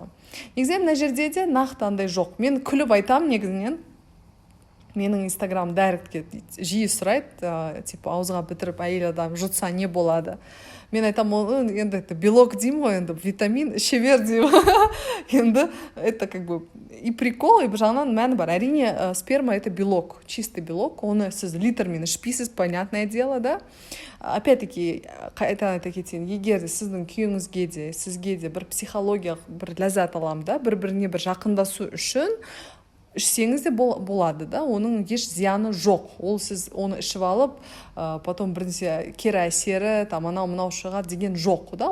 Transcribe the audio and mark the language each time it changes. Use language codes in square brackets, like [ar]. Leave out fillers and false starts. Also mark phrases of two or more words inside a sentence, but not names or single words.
[kk] Негізінен мына жерде де нақты андай жоқ. Мен күліп айтам негізінен, менің инстаграм дайректке жиі сұрайды, типа ауызға бітіріп әйел адам жұтса не болады. Мен айтамын, ол енді [ru] это белок [kk] деймін ғой, енді витамин іше бер деймін. Енді [ru] это как бы и прикол, и [kk] бір жағынан мәні бар. Әрине, [ru] сперма это белок, чистый белок, [kk] оны сіз литрмен ішпейсіз, [ru] понятное дело, да. Опять-таки, [kk] айта кетейін, егер де сіздің күйіңізге де, сізге де бір психологиялық бір ләззат аламын, да, бір-біріне бір жақындасу үшін ішсеңіз де болады, да, оның еш зияны жоқ. Ол сіз оны ішіп алып, потом бірнеше кері әсері, анау шығады деген жоқ, да.